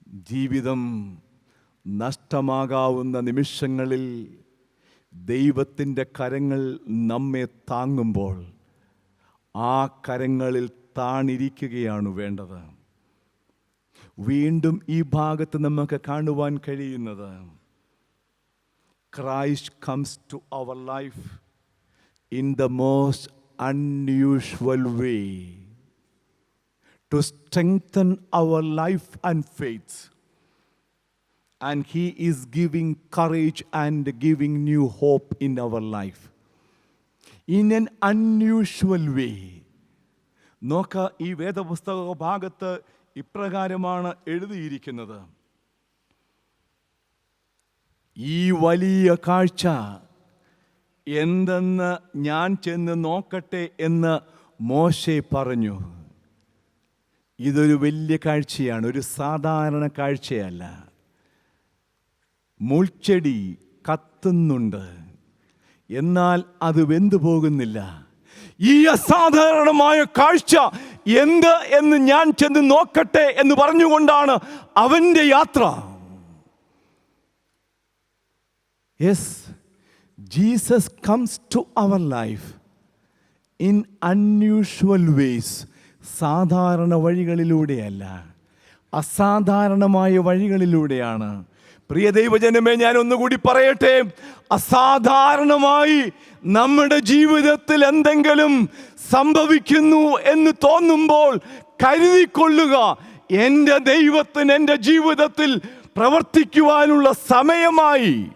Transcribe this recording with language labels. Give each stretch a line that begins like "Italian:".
Malayalam: ജീവിതം നഷ്ടമാകാവുന്ന നിമിഷങ്ങളിൽ ദൈവത്തിൻ്റെ കരങ്ങൾ നമ്മെ താങ്ങുമ്പോൾ ആ കരങ്ങളിൽ താണിരിക്കുകയാണ് വേണ്ടത്. വീണ്ടും ഈ ഭാഗത്ത് നമുക്ക് കാണുവാൻ കഴിയുന്നത്,
English: Christ comes to our life in the most unusual way to strengthen our life and faith. And he is giving courage and giving new hope in our life in an unusual way.
Malayalam: നോക്ക, ഈ വേദപുസ്തക ഭാഗത്ത് ഇപ്രകാരമാണ് എഴുതിയിരിക്കുന്നത്: ഈ വലിയ കാഴ്ച എന്തെന്ന് ഞാൻ ചെന്ന് നോക്കട്ടെ എന്ന് മോശെ പറഞ്ഞു. ഇതൊരു വലിയ കാഴ്ചയാണ്, ഒരു സാധാരണ കാഴ്ചയല്ല. മുൾച്ചെടി കത്തുന്നുണ്ട്, എന്നാൽ അത് വെന്തു പോകുന്നില്ല. ഈ അസാധാരണമായ കാഴ്ച എന്ത് എന്ന് ഞാൻ ചെന്ന് നോക്കട്ടെ എന്ന് പറഞ്ഞുകൊണ്ടാണ് അവൻ്റെ യാത്ര.
English: Yes, Jesus comes to our life in unusual ways.
Malayalam: സാധാരണ വഴികളിലൂടെയല്ല, അസാധാരണമായ വഴികളിലൂടെയാണ്. പ്രിയ ദൈവജനമേ, ഞാൻ ഒന്നുകൂടി പറയട്ടെ, അസാധാരണമായി നമ്മുടെ ജീവിതത്തിൽ എന്തെങ്കിലും സംഭവിക്കുന്നു എന്ന് തോന്നുമ്പോൾ കരുതിക്കൊള്ളുക, എൻ്റെ ദൈവത്തിന് എൻ്റെ ജീവിതത്തിൽ പ്രവർത്തിക്കുവാനുള്ള സമയമായി.